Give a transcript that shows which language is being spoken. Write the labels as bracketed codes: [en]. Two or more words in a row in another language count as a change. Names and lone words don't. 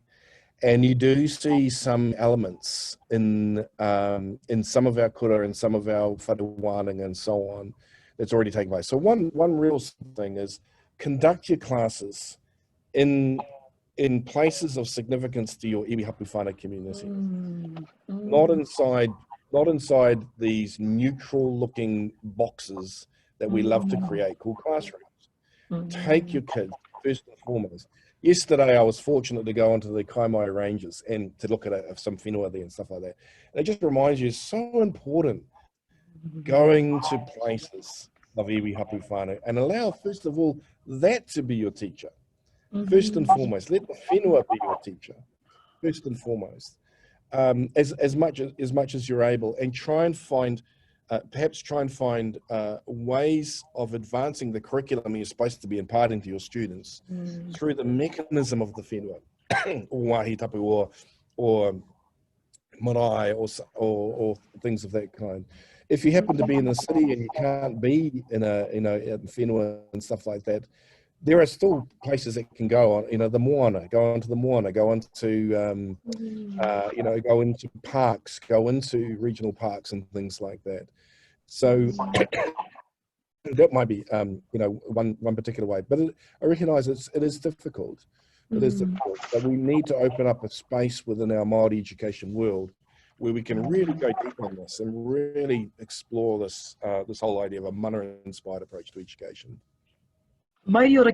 [en] And you do see some elements in some of our kura and some of our whatuwānanga and so on that's already taken place. So one real thing is conduct your classes in places of significance to your [mi] iwi hapu whānau [en] community. Not inside these neutral looking boxes that we love to create called classrooms. Take your kids first and foremost. Yesterday, I was fortunate to go onto the Kaimai Ranges and to look at some whenua there and stuff like that. And it just reminds you, it's so important going to places of [mi] iwi hapu whānau [en] and allow, first of all, that to be your teacher. First and foremost, let the whenua be your teacher. First and foremost, as much as you're able, and try and find. Perhaps try and find ways of advancing the curriculum you're supposed to be imparting to your students through the mechanism of the whenua, or [mi] wāhi tapu, [en] or marae, or things of that kind. If you happen to be in the city and you can't be in whenua and stuff like that, there are still places that can go on. The moana, go onto the moana, go into go into parks, go into regional parks and things like that. So that might be one particular way, but I recognise it is difficult. It is difficult, but we need to open up a space within our Māori education world where we can really go deep on this and really explore this whole idea of a mana-inspired approach to education. [mi] Mai ora